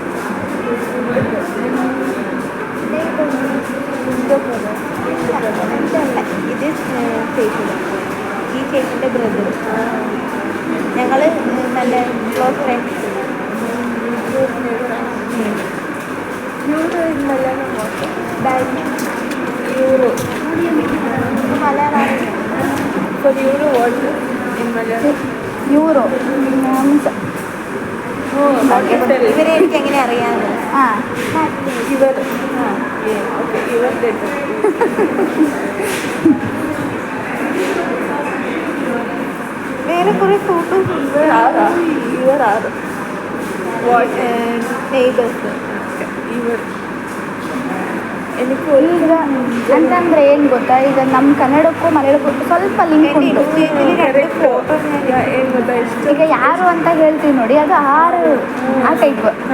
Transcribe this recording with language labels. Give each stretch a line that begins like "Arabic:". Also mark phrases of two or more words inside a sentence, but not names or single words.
Malayalam: ഇത് ചേച്ചിയുടെ, ഈ ചേച്ചിൻ്റെ ബ്രദർ. ഞങ്ങൾ നല്ല
English: close friends. euro in Malayalam euro Malayalam. For euro what in Malayalam? Euro means
Malayalam: ഇവരെ എനിക്ക് എങ്ങനെ അറിയാമോ? ഇവർ ഇവർ വേറെ കുറേ ഫോട്ടോസ്. ഇവർ ആറ് ನೇಬರ್ಸ್.
Kannada: ಇವರು ಅಂತಂದರೆ ಏನು ಗೊತ್ತಾ, ಈಗ ನಮ್ಮ ಕನ್ನಡಕ್ಕೂ ಮಲಯಾಳಕ್ಕೂ ಸ್ವಲ್ಪ ಲಿಂಕ್ ಉಂಟು. ಈಗ ಯಾರು ಅಂತ ಹೇಳ್ತೀವಿ ನೋಡಿ, ಅದು ಆ ಟೈಪ್.